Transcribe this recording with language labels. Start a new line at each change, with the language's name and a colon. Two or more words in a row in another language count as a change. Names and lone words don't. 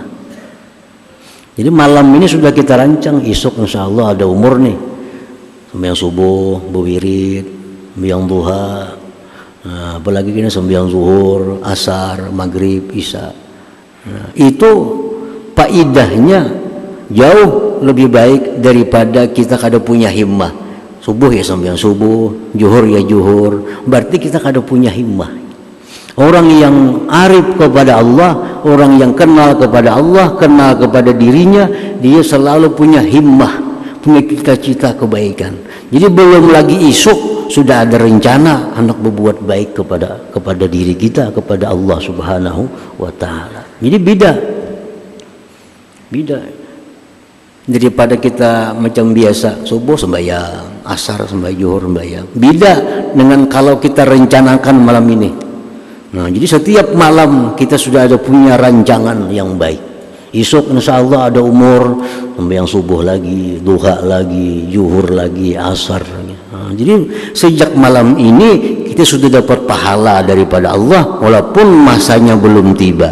Indonesian: Jadi malam ini sudah kita rancang, esok insya Allah ada umur nih, sembahyang subuh, berwirid, sembahyang duha, nah, apalagi kini sembahyang zuhur, asar, maghrib, isya.
Banjar: Nah, itu faidahnya jauh lebih baik daripada kita kada punya himmah. Subuh ya sembahyang subuh, zuhur ya zuhur, berarti kita kada punya himmah.
Indonesian: Orang yang arif kepada Allah, orang yang kenal kepada Allah, kenal kepada dirinya, dia selalu punya himmah, punya cita-cita kebaikan.
Banjar: Jadi belum lagi isuk sudah ada rencana hendak berbuat baik kepada diri kita, kepada Allah
Arabic: سبحانه وتعالى.
Indonesian: Jadi beda daripada kita macam biasa subuh sembahyang, asar sembahyang, zuhur sembahyang. Beda dengan kalau kita rencanakan malam ini. Nah, jadi setiap malam kita sudah ada punya rancangan yang baik. Esok insya Allah ada umur, sembahyang subuh lagi, duha lagi, zuhur lagi, asar lagi. Nah, jadi sejak malam ini kita sudah dapat pahala daripada Allah walaupun masanya belum tiba.